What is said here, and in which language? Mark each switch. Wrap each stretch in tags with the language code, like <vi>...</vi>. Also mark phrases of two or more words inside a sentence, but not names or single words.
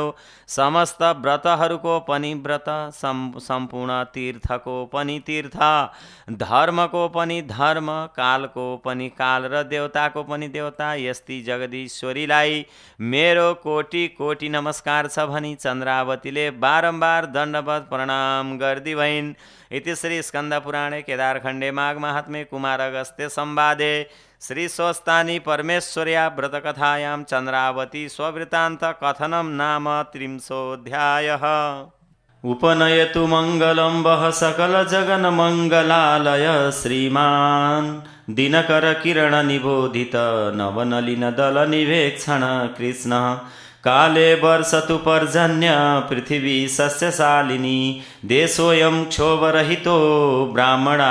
<ne>समस्त व्रतहरूको पनि व्रत, सम्पूर्ण तीर्थको पनि तीर्थ, धर्मको पनि धर्म, कालको पनि काल र देवताको पनि देवता, यस्ती जगदीश्वरीलाई मेरो कोटि कोटि नमस्कार छ भनी चन्द्रावतीले बारम्बार दण्डवत प्रणाम गर्दी भइन्।</ne> <sa>इति श्री स्कन्दपुराणे केदारखण्डे माघ माहात्म्ये कुमार अगस्त्य संवादे श्री स्वस्थानी परमेश्वर्या व्रतकथायां चन्द्रावती स्ववृत्तान्त कथनं नाम 30ोऽध्यायः। उपनयतु मङ्गलं वः सकल जगन मङ्गलालय श्रीमान् दिनकर किरण निबोधित नवनलिन दल निवेक्षण कृष्ण काले वर्षतु पर्जन्य पृथिवी सस्यशालिनी देशोऽयं क्षोभरहितो ब्राह्मणा</sa>